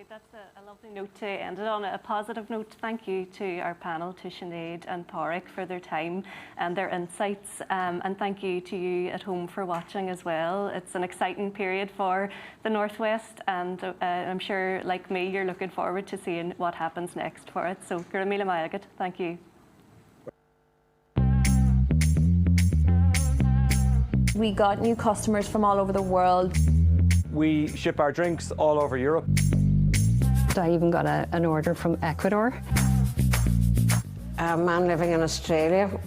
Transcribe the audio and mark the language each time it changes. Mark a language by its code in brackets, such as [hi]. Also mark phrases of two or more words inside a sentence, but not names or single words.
[en] That's a lovely note to end it on, a positive note. Thank you to our panel, to Sinead and Pádraig, for their time and their insights. And thank you to you at home for watching as well. It's an exciting period for the Northwest, and I'm sure, like me, you're looking forward to seeing what happens next for it. So, [ga] Gur míle maith, [en] thank you. We got new customers from all over the world. We ship our drinks all over Europe. I even got an order from Ecuador. A man living in Australia.